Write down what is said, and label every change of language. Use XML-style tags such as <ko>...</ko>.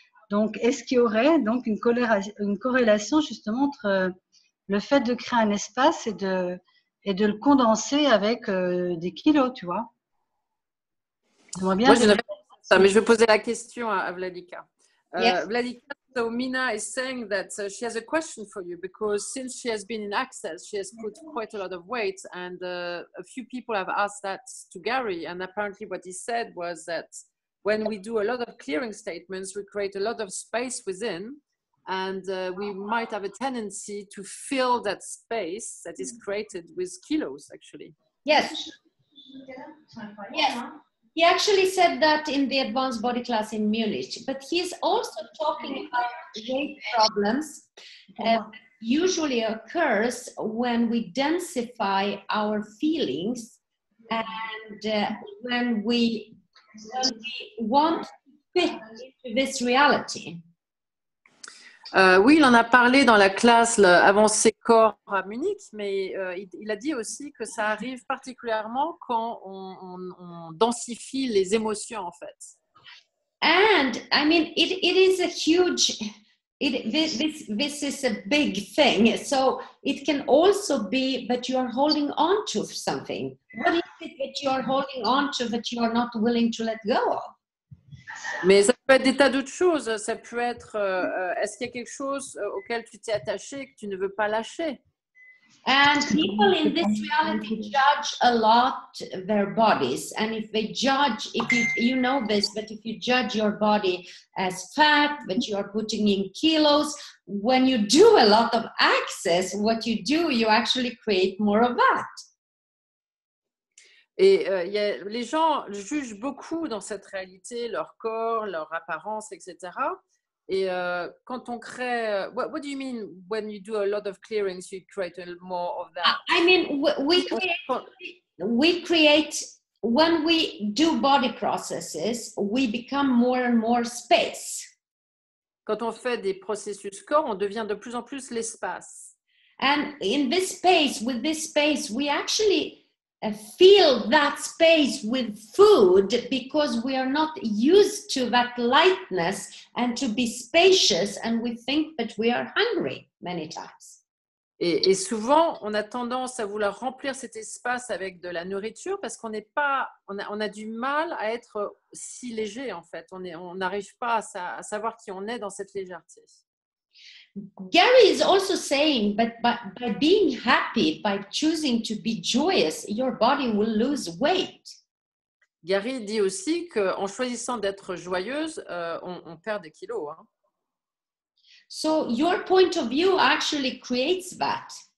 <fr>Donc, est-ce qu'il y aurait donc une corrélation justement entre le fait de créer un espace et de le condenser avec des kilos, tu vois. Moi, je ne réponds pas à ça, mais je vais poser la question à Vladika.</fr> <en>Yes. Vladika, so Mina is saying that she has a question for you because since she has been in Access, she has put quite a lot of weight, and a few people have asked that to Gary, and apparently what he said was that when we do a lot of clearing statements, we create a lot of space within, and we might have a tendency to fill that space that is created with kilos, actually. Yes. Yes. He actually said that in the advanced body class in Munich, but he's also talking about weight problems usually occurs when we densify our feelings and when we want to fit into this reality.</en> <fr>Oui, il en a parlé dans la classe avancée corps à Munich, mais il a dit aussi que ça arrive particulièrement quand on densifie les émotions, en fait.</fr> <en>And I mean, it is a huge. This is a big thing. So it can also be that you are holding on to something. What is it that you are holding on to that you are not willing to let go of?</en> <fr>Mais ça peut être des tas d'autres choses. Ça peut être, est-ce qu'il y a quelque chose auquel tu t'es attaché et que tu ne veux pas lâcher?</fr> <en>And people in this reality judge a lot their bodies. And if they judge, if you know this, but if you judge your body as fat, that you are putting in kilos, when you do a lot of access, what you do, you actually create more of that.</en> <fr>Et les gens jugent beaucoup dans cette réalité, leur corps, leur apparence, etc. Et quand on crée,</fr> <en>what do you mean when you do a lot of clearings, you create a little more of that? I mean, we create, when we do body processes, we become more and more space.</en> <fr>Quand on fait des processus corps, on devient de plus en plus l'espace.</fr> <en>And in this space, with this space, we actually fill that space with food because we are not used to that lightness and to be spacious, and we think that we are hungry many times.</en> <fr>Et souvent, on a tendance à vouloir remplir cet espace avec de la nourriture parce qu'on n'est pas, on a du mal à être si léger en fait. On n'arrive pas à savoir qui on est dans cette légèreté.</fr> <en>Gary is also saying that by being happy, by choosing to be joyous, your body will lose weight.</en> <fr>Gary dit aussi qu'en choisissant d'être joyeuse, on perd des kilos. Hein.</fr> <en>So your point of view actually creates that.</en>